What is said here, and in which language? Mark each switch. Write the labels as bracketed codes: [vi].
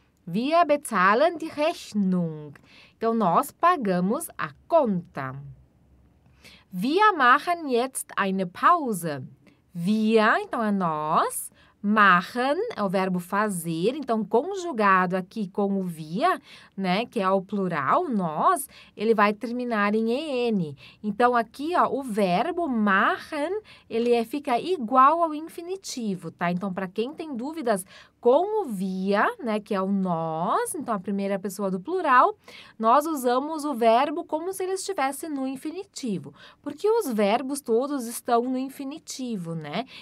[de] Wir bezahlen die Rechnung. [pt] Então, nós pagamos a conta. [de] Wir machen jetzt eine Pause. [pt] Wir, então, é nós. Machen é o verbo fazer. Então, conjugado aqui com o wir, né, que é o plural, nós, ele vai terminar em en. Então, aqui, ó, o verbo machen, ele fica igual ao infinitivo, tá? Então, para quem tem dúvidas com o wir, né, que é o nós, então a primeira pessoa do plural, nós usamos o verbo como se ele estivesse no infinitivo, porque os verbos todos estão no infinitivo, né?